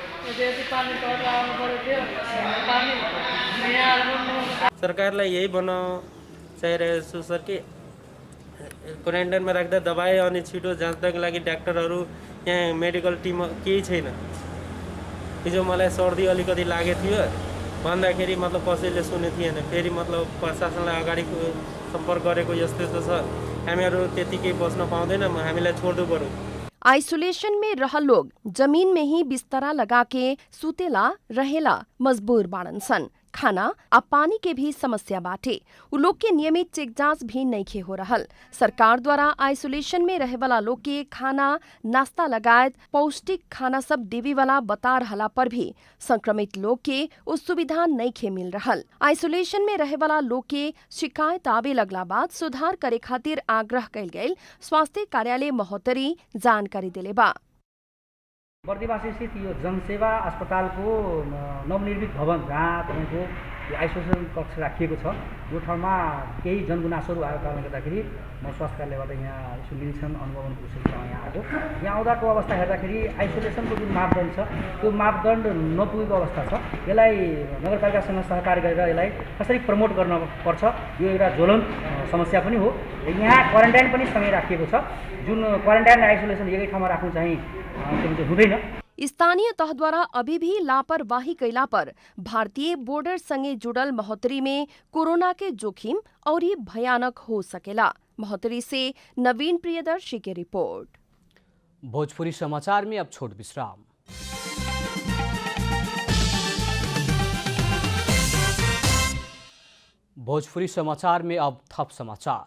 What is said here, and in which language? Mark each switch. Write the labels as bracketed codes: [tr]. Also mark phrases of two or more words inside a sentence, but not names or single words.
[ne] सरकारलाई यही भन्न चाहिरहेको छु सर कि क्वारेन्टाइनमा राख्दा दबाई अनि छिटो जाँच्नको लागि डाक्टरहरू यहाँ मेडिकल टिम केही छैन। हिजो मलाई सर्दी अलिकति लागेको थियो भन्दाखेरि मतलब कसैले सुनेको थिएन। फेरि मतलब प्रशासनलाई अगाडि सम्पर्क गरेको यस्तो छ हामीहरू त्यतिकै बस्न पाउँदैन, हामीलाई छोड्नु पर्यो। [bho] आइसोलेशन में रह लोग जमीन में ही बिस्तरा लगा के सुतेला रहेला मजबूर बाड़न सन। खाना आ पानी के भी समस्या बाटे। उ लोग के नियमित चेक जांच भी नइखे हो रहल। सरकार द्वारा आइसोलेशन में रहे वाला लोग के खाना नाश्ता लगायत पौष्टिक खाना सब देवे वाला बता रहला पर भी संक्रमित लोग के उस सुविधा नइखे मिल रहल। आइसोलेशन में रहे वाला लोग के शिकायत आवे लगला बाद सुधार करे खातिर आग्रह कइल गइल स्वास्थ्य कार्यालय महोत्तरी जानकारी दिले बा। [ne] बर्दिवासी स्थित यो जनसेवा अस्पतालको नवनिर्मित भवन जहाँ तपाईँको यो आइसोलेसन कक्ष राखिएको छ, यो ठाउँमा केही जनगुनासोहरू आएको कारणले गर्दाखेरि म स्वास्थ्य कार्यालयबाट यहाँ यसो निरीक्षण अनुभवन उद्देश्यसँग यहाँ आएको। यहाँ आउँदाको अवस्था हेर्दाखेरि आइसोलेसनको जुन मापदण्ड छ त्यो मापदण्ड नपुगेको अवस्था छ। यसलाई नगरपालिकासँग सहकार्य गरेर यसलाई कसरी प्रमोट गर्न पर्छ, यो एउटा ज्वलन्त समस्या पनि हो। यहाँ क्वारेन्टाइन पनि सँगै राखिएको छ, जुन क्वारेन्टाइन र आइसोलेसन एकै ठाउँमा राख्नु चाहिँ हुँदैन। [bho] स्थानीय तह द्वारा अभी भी लापरवाही कैला पर भारतीय बॉर्डर संगे जुड़ल महोत्तरी में कोरोना के जोखिम और ही भयानक हो सकेला। महोत्तरी से नवीन प्रियदर्शी की रिपोर्ट। भोजपुरी समाचार में अब छोट विश्राम। भोजपुरी समाचार में अब थप समाचार।